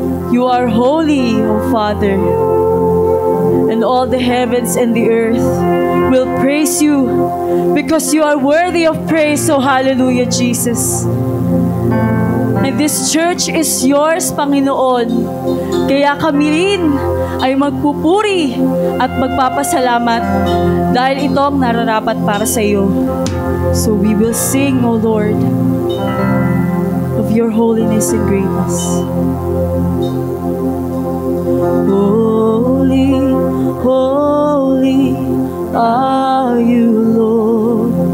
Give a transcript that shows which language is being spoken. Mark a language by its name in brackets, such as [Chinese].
[English] You are holy, O Father, and all the heavens and the earth will praise you because you are worthy of praise. So hallelujah, Jesus. And this church is yours, Panginoon. [Filipino] Kaya kami rin ay magpupuri at magpapasalamat dahil ito ang nararapat para sa iyo. [English] So we will sing, O Lord, of your holiness and greatness. Holy, holy are you, Lord.